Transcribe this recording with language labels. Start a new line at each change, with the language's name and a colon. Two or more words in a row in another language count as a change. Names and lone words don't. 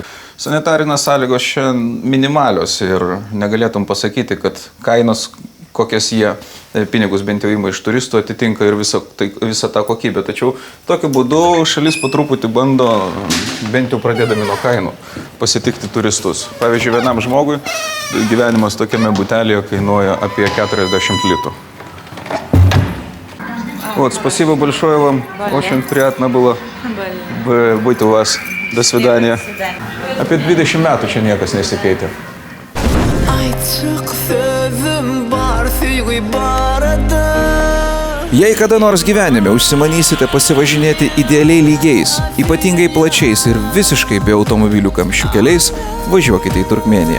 Lithuanian: Sanitarinės sąlygos čia minimalios ir negalėtum pasakyti, kad kainos, kokias jie pinigus bent jau ima iš turistų, atitinka ir visą tą kokybę. Tačiau tokiu būdu šalis po truputį bando, bent jau pradėdami nuo kainų, pasitikti turistus. Pavyzdžiui, vienam žmogui gyvenimas tokiame butelėje kainuoja apie 40 litų.
Russian: Вот, спасибо большое вам. Очень приятно было быть у вас. До свидания.
Lithuanian: Apie 20 metų čia niekas nesikeitė. Jei kada nors gyvenime užsimanysite pasivažinėti idealiai lygiais, ypatingai plačiais ir visiškai be automobilių kamščių keliais, važiuokite į Turkmėniją.